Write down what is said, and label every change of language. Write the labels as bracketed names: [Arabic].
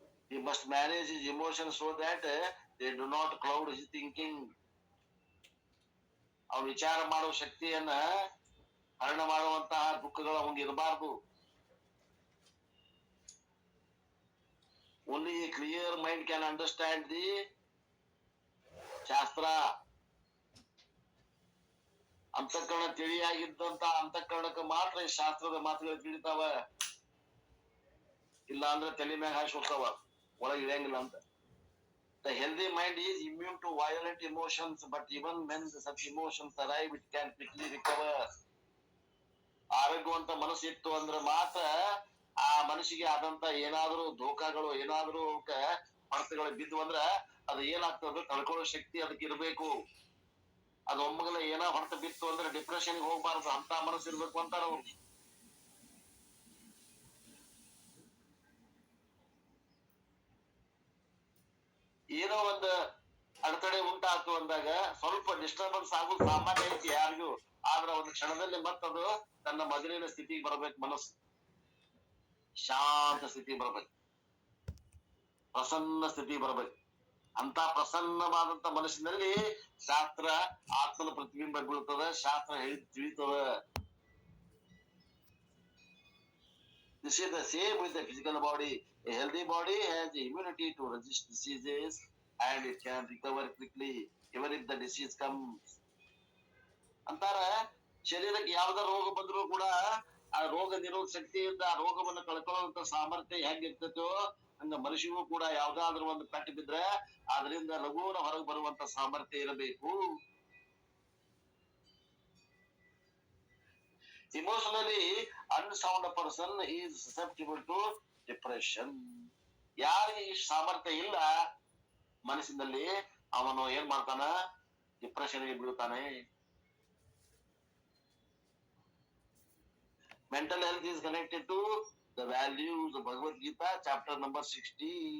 [English] He must manage his emotions so that they do not cloud his thinking. [Kannada] ಅವ್ನು ವಿಚಾರ ಮಾಡುವ ಶಕ್ತಿಯನ್ನ ಹರಣ ಮಾಡುವಂತಹ ದುಃಖಗಳು ಅವನಿಗೆ ಇರಬಾರ್ದು. [English] Only a clear mind can understand the shastra. [Kannada] ಅಂತಃಕರಣ ತಿಳಿಯಾಗಿದ್ದಂತ ಅಂತಃಕರಣಕ್ಕೆ ಮಾತ್ರ ಈ ಶಾಸ್ತ್ರದ ಮಾತುಗಳು ತಿಳಿತಾವ. ಇಲ್ಲ ಅಂದ್ರೆ ತಲೆ ಮ್ಯಾಗ ಹಾಕಿ ಹೋಗ್ತಾವ, ಒಳಗೆ ಇಳಿಯಂಗಿಲ್ಲ ಅಂತ. [English] The healthy mind is immune to violent emotions, but even when such emotions arrive, it can quickly recover. [Kannada] ಆರೋಗ್ಯವಂತ ಮನಸ್ಸಿತ್ತು ಅಂದ್ರೆ ಮಾತ್ರ ಆ ಮನಸ್ಸಿಗೆ ಆದಂತ ಏನಾದ್ರೂ ಧೋಕಾಗಳು, ಏನಾದ್ರೂ ಹೊಡೆತಗಳು ಬಿದ್ದು ಅಂದ್ರ ಅದು ಏನಾಗ್ತದೆ, ತಡ್ಕೊಳ್ಳೋ ಶಕ್ತಿ ಅದಕ್ಕೆ ಇರ್ಬೇಕು. ಅದು ಒಮ್ಮಗಲ ಏನೋ ಹೊಡೆತ ಬಿತ್ತು ಅಂದ್ರೆ ಡಿಪ್ರೆಷನ್ಗೆ ಹೋಗ್ಬಾರ್ದು, ಅಂತ ಮನಸ್ಸು ಇರ್ಬೇಕು ಅಂತಾರ ಅವ್ರು. ಏನೋ ಒಂದು ಅಡೆತಡೆ ಉಂಟಾಯ್ತು ಅಂದಾಗ ಸ್ವಲ್ಪ ಡಿಸ್ಟರ್ಬೆನ್ಸ್ ಆಗೋದು ಸಾಮಾನ್ಯ ಐತಿ ಯಾರಿಗೂ. ಆದ್ರೆ ಒಂದು ಕ್ಷಣದಲ್ಲಿ ಮತ್ತದು ತನ್ನ ಮೊದಲಿನ ಸ್ಥಿತಿಗೆ ಬರ್ಬೇಕು. ಮನಸ್ಸು ಶಾಂತ ಸ್ಥಿತಿ ಬರ್ಬೇಕು, ಪ್ರಸನ್ನ ಸ್ಥಿತಿ ಬರ್ಬೇಕು. ಅಂತ ಪ್ರಸನ್ನವಾದಂತ ಮನಸ್ಸಿನಲ್ಲಿ ಶಾಸ್ತ್ರ ಆತ್ಮನ ಪ್ರತಿಬಿಂಬ ಬೀಳ್ತದ, ಶಾಸ್ತ್ರ ಹೇಳಿ ತಿಳಿತದ. [English] This is the same with the physical body. A healthy body has the immunity to resist diseases and it can recover quickly even if the disease comes. [Kannada] ಅಂತಾರ ಶರೀರಕ್ಕೆ ಯಾವ್ದ ರೋಗ ಬಂದ್ರು ಕೂಡ ಆ ರೋಗ ನಿರೋಧ ಶಕ್ತಿಯಿಂದ ಆ ರೋಗವನ್ನು ಕಳ್ಕೊಳ್ಳುವಂತ ಸಾಮರ್ಥ್ಯ ಹೆಂಗಿರ್ತೈತೋ ಹಂಗ ಮನುಷ್ಯಗೂ ಕೂಡ ಯಾವ್ದಾದ್ರು ಒಂದು ಪೆಟ್ಟು ಬಿದ್ರೆ ಅದರಿಂದ ಲಘುನ ಹೊರಗೆ ಬರುವಂತ ಸಾಮರ್ಥ್ಯ ಇರಬೇಕು. [English] Emotionally unsound person is susceptible to depression. [Kannada] ಯಾರಿಗೆ ಈ ಸಾಮರ್ಥ್ಯ ಇಲ್ಲ ಮನಸ್ಸಿನಲ್ಲಿ, ಅವನು ಏನ್ ಮಾಡ್ತಾನ? ಡಿಪ್ರೆಷನ್ಗೆ ಬೀಳ್ತಾನೆ. [English] Mental health is connected to the values of Bhagavad Gita, chapter number 16.